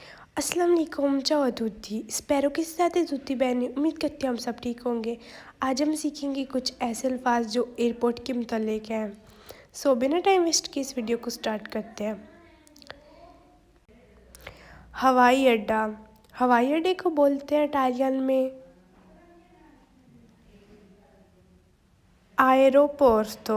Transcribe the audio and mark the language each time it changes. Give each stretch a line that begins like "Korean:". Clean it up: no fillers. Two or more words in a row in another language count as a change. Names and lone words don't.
Arabic: السلام عليكم.
Italian: ciao a tutti, spero che siate tutti bene।
Urdu: امید کرتی ہوں ہم سب ٹھیک ہوں گے۔ آج ہم سیکھیں گے کچھ ایسے الفاظ جو ایئرپورٹ کے متعلق ہیں. بنا
English: time waste
Urdu: کیے اس ویڈیو کو اسٹارٹ کرتے ہیں. ہوائی اڈا. ہوائی اڈے کو بولتے ہیں اٹالین میں aeroporto.